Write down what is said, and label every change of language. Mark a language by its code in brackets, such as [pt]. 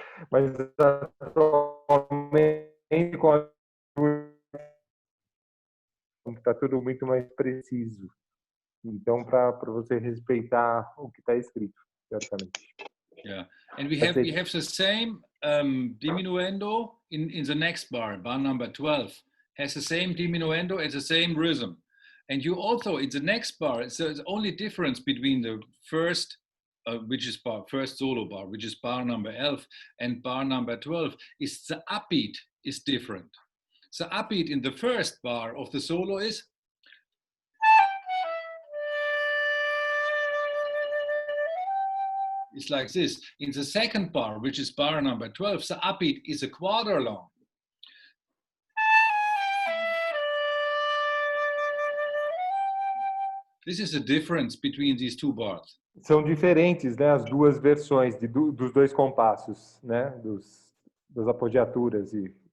[pt] Mas atualmente, com a... está tudo muito mais preciso. Então, para você respeitar o que está escrito, certamente. [en] Yeah, and we have the same diminuendo in the next bar number 12 has the same diminuendo and the same rhythm. And you also, in the next bar, so the only difference between the first, which is first solo bar, which is bar number 11, and bar number 12, is the upbeat is different. The upbeat in the first bar of the solo is like this. In the second bar, which is bar number 12, the upbeat is a quarter long. This is the difference between these two bars. [pt] São diferentes, né, as duas versões dos dois compassos, né, das apogiaturas e.